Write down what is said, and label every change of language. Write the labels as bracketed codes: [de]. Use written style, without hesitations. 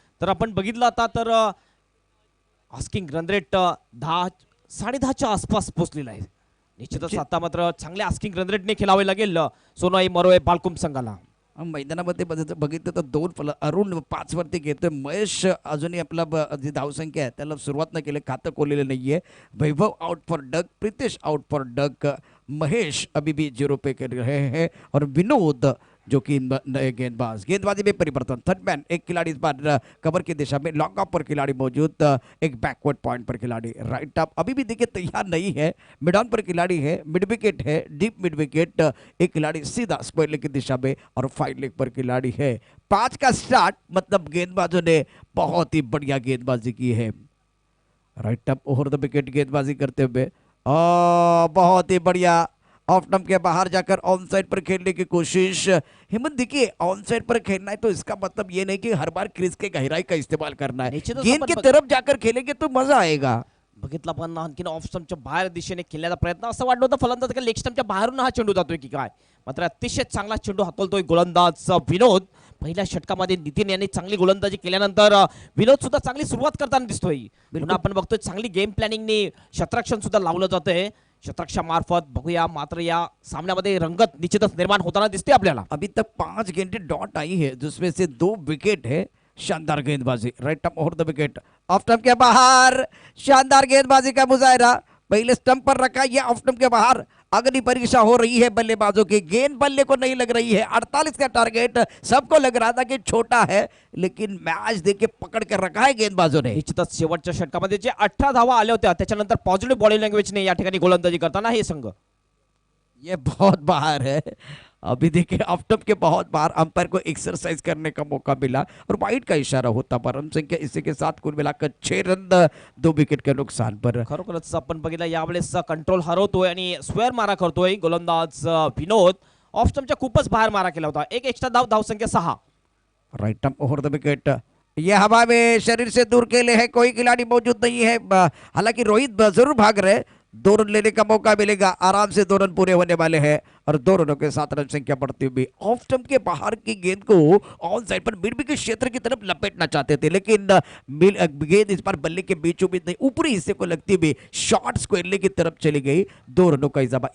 [mr] तर आपण बघितलं आता तर आस्किंग रन रेट 10-10.5च्या आसपास पोहोचलेला आहे. निश्चितच आता मात्र चांगल्या आस्किंग रन रेटने खेळावे लागेल सोनोई मरोई बालकुम संघाला. मैदानामध्ये बघितलं तर 2 अरुण 5 वरती घेतोय. महेश अजूनही आपला जी धावसंख्या आहे त्याला सुरुवात न केली, खातं खोललेलं नाहीये. [hi] वैभव out for duck, Pritesh out for duck, Mahesh अभी भी 0 पे कर रहे हैं और विनोद जो कि नए गेंदबाजी में परिवर्तन. थर्ड मैन एक खिलाड़ी इस बार कवर की दिशा में, लॉन्ग ऑफ पर खिलाड़ी मौजूद, एक बैकवर्ड पॉइंट पर खिलाड़ी, राइट ऑफ अभी भी देखिए तैयार नहीं है, मिड ऑन पर खिलाड़ी है, मिड विकेट है, डीप मिड विकेट, एक खिलाड़ी सीधा स्क्वायर लेग की दिशा में और 5 लेग पर खिलाड़ी है. 5 का स्टार्ट, मतलब गेंदबाजों ने बहुत ही बढ़िया गेंदबाजी की है. Right of over the wicket गेंदबाजी करते हुए बहुत ही बढ़िया ऑफ स्टंप के बाहर जाकर ऑन साइड पर खेलने की कोशिश. हेमंत देखिए, ऑन साइड पर खेलना है तो इसका मतलब ये नहीं कि हर बार क्रीज के गहराई का इस्तेमाल करना है. [mr] निश्चितच [hi] गेंद [mr] आपण [hi] की तरफ जाकर खेलेंगे तो मजा आएगा. [mr] बघितला पण आणखीन ऑफ स्टंपच्या बाहेर दिशेने खेळण्याचा प्रयत्न, असं वाटलं होतं फलंदाज का लेग स्टंपच्या बाहेरून हा चेंडू जातोय की काय. मात्र अतिशय चांगला चेंडू हातोलतोय गोलंदाज विनोद. पहिल्या षटकामध्ये नितीन यांनी चांगली गोलंदाजी केल्यानंतर विनोद सुद्धा चांगली सुरुवात करताना दिसतोय. पुन्हा आपण बघतोय चांगली गेम प्लॅनिंगने शतरक्षण सुद्धा लावलं जातंय शतरक्षामार्फत. बघूया मात्र या सामन्यामध्ये रंगत निश्चितच निर्माण होताना दिसते आपल्याला. [hi] अभी तक 5 गेंदें डॉट आई है जिसमें से 2 विकेट है. शानदार गेंदबाजी, right of over the wicket, off stump के बाहर शानदार गेंदबाजी का मुजाहरा. पहले स्टंप पर रखा, ये ऑफ स्टंप के बाहर. अगली परीक्षा हो रही है बल्लेबाजों की. गेंद बल्ले को नहीं लग रही है. 48 का टारगेट सबको लग रहा था कि छोटा है, लेकिन मैच देके पकड़ कर रखा है गेंदबाजों ने. [mr] निश्चितच शेवटच्या षटकामध्ये जे 18 धावा आल्या होत्या त्याच्यानंतर पॉझिटिव्ह बॉडी लँग्वेजने या ठिकाणी गोलंदाजी करताना हे संघ [hi] ये बहुत बाहर है अभी देखिए ऑफ स्टंप के बहुत बार अंपायर को एक्सरसाइज करने का मौका मिला और वाइड का इशारा होता, पर रन संख्या इसी के साथ कुल मिलाकर 6 रन 2 विकेट के नुकसान पर. [mr] खरोखरच आपण बघितलं यावेळेस कंट्रोल हरवतोय आणि स्क्वेअर मारा करतोय गोलंदाज विनोद. ऑफ स्टंपच्या खूपच बाहेर मारा केला होता. एक एक्स्ट्रा धावसंख्या 6. [en] Right arm over the wicket. [hi] ये हवा में शरीर से दूर खेले है, कोई खिलाड़ी मौजूद नहीं है. हालांकि रोहित जरूर भाग रहे, 2 रन लेने का मौका मिलेगा. आराम से 2 रन पूरे होने वाले हैं और 2 रनों के साथ रन संख्या बढ़ती हुई. ऑफ स्टंप के बाहर की गेंद को ऑन साइड पर मिड विकेट क्षेत्र की तरफ लपेटना चाहते थे, लेकिन गेंद इस बार बल्ले के बीचों बीच नहीं, ऊपरी हिस्से को लगती हुई शॉर्ट स्क्वायरली की तरफ चली गई. 2 रनों का इजाफा.